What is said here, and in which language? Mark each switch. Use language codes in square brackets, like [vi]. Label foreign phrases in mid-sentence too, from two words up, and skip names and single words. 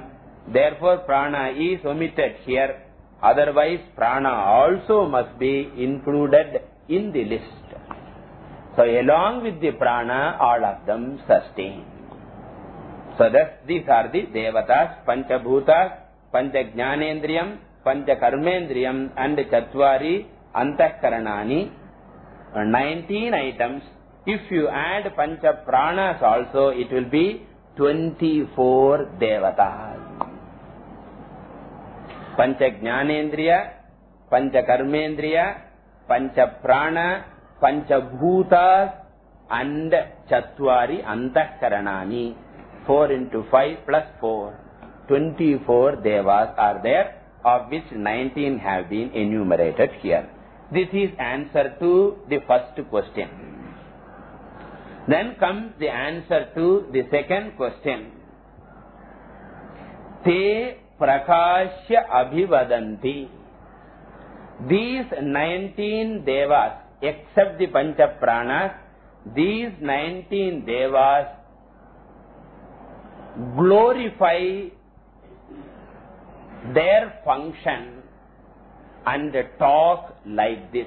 [en] Therefore, Prana is omitted here. Otherwise, Prana also must be included in the list. So, along with the Prana, all of them sustain. So, thus these are the Devatas, [sa] Pancha Bhutas, Pancha Jnanendriyam, Pancha Karmendriyam, and Chatvari Antahkaranani. [en] 19 items. If you add [sa] Pancha Pranas [en] also, it will be 24 Devatas. [sa] Pancha Jnanendriya, Pancha Karmendriya, Pancha Prana, Pancha Bhutas, and Chatvari Antahkaranani. [en] 4 into 5 plus 4. 24 Devas are there, of which 19 have been enumerated here. This is answer to the first question. Then comes the answer to the second question. [sa] Te prakashya abhivadanti. [en] These 19 Devas, except the [sa] Pancha Pranas, [en] these 19 Devas glorify their function and talk like this.